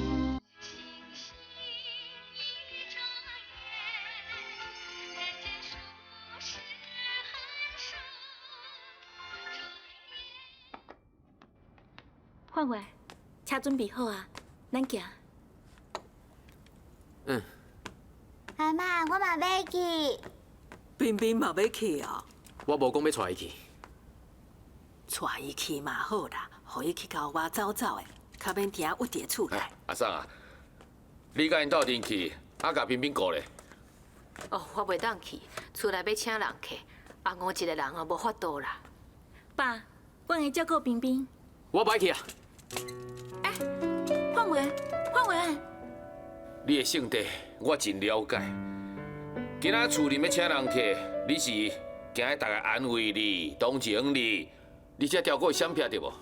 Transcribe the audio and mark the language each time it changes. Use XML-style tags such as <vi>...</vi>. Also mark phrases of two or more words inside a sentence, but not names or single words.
<nan>焕焕，车准备好啊，咱行。阿妈，我嘛要去。彬彬嘛要去啊？我无讲要带伊去。带伊去嘛好啦，互伊去交我走走的，较免定屈伫厝内。阿桑啊，你甲因斗阵去，甲彬彬顾咧。哦，我袂当去，厝内要请人客，阿五一个人哦无法度啦。爸，阮会照顾彬彬。我袂去啊。焕焕，你的性格我真了解。今仔厝里要请人客，你是惊大家安慰你、同情你，你才调过闪避对无？</nan>